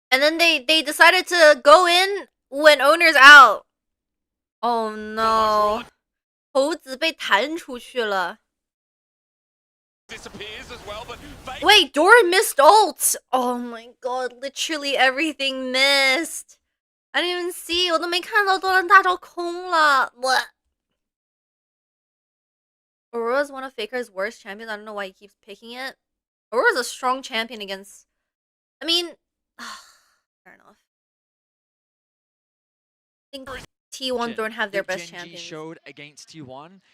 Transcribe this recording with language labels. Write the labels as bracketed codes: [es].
[en] And then they decided to go in when Owner's out. Oh no. [zh] 猴子被弹出去了。 [en] Disappears as well, but Wait, Doran missed ult. Oh my god, literally everything missed. I didn't even see. [zh] 我都没看到多人大招空了。 [en] What? Aurora's one of Faker's worst champions. I don't know why he keeps picking it. Aurora's a strong champion against... I mean... fair enough. I think T1 don't have their best Gen.G champions. showed against T1.